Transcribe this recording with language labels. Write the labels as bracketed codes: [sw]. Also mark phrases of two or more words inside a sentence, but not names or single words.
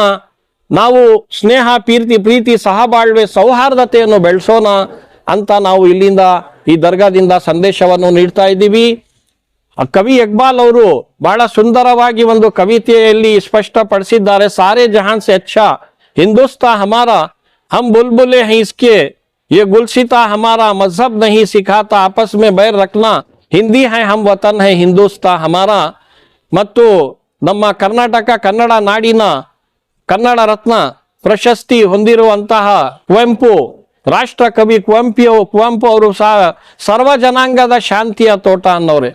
[kn] ನಾವು ಸ್ನೇಹ ಪ್ರೀತಿ ಸಹಬಾಳ್ವೆ ಸೌಹಾರ್ದತೆಯನ್ನು ಬೆಳೆಸೋಣ ಅಂತ ನಾವು ಇಲ್ಲಿಂದ ಈ ದರ್ಗಾದಿಂದ ಸಂದೇಶವನ್ನು ನೀಡ್ತಾ ಇದ್ದೀವಿ. ಕವಿ ಇಕ್ಬಾಲ್ ಅವರು ಬಹಳ ಸುಂದರವಾಗಿ ಒಂದು ಕವಿತೆಯಲ್ಲಿ ಸ್ಪಷ್ಟಪಡಿಸಿದ್ದಾರೆ. [hi] सारे जहाँ से अच्छा हिंदोस्ताँ हमारा, हम बुलबुलें हैं इसकी ये गुलसिता हमारा, मजहब नहीं सिखाता आपस में बैर रखना, हिंदी हैं हम वतन है हिंदोस्ताँ हमारा. [kn] ಮತ್ತು ನಮ್ಮ ಕರ್ನಾಟಕ ಕನ್ನಡ ನಾಡಿನ ಕನ್ನಡ ರತ್ನ ಪ್ರಶಸ್ತಿ ಹೊಂದಿರುವಂತಹ ಕುವೆಂಪು, ರಾಷ್ಟ್ರ ಕವಿ ಕುವೆಂಪು ಅವರು ಸರ್ವ ಜನಾಂಗದ ಶಾಂತಿಯ ತೋಟ ಅನ್ನೋರೆ.